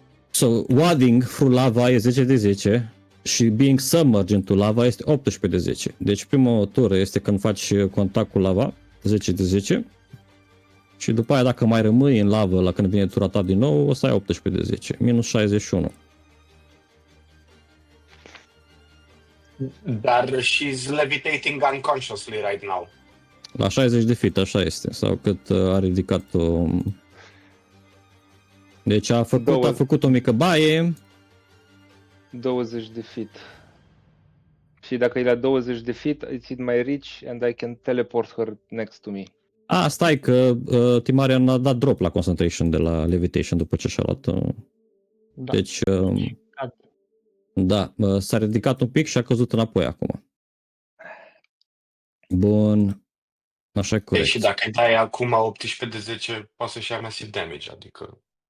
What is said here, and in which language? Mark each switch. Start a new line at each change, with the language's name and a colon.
English: So, wading through lava
Romanian: e 10 de 10 și
English: being submerged into lava
Romanian: este 18 de 10. Deci prima tură este când faci contact cu lava, 10 de 10. Și după aia dacă mai rămâi în lavă la când vine tura ta din nou, o să ai 18 de 10. Minus 61. Dar
English: she's levitating unconsciously right now.
Romanian: La 60 de feet, așa este. Sau cât a ridicat-o. Deci a făcut o mică baie. 20 de feet. Și dacă e la 20 de feet,
English: it's in my reach and I can teleport her next to me.
Romanian: A, stai că Timarian a dat drop la concentration de la levitation după ce și-a luat. Da. Deci, Cad. da, s-a ridicat un pic și a căzut înapoi acum. Bun. Așa e corect. Și dacă îi dai acum 18 de 10, poate să-și ia massive damage, adică...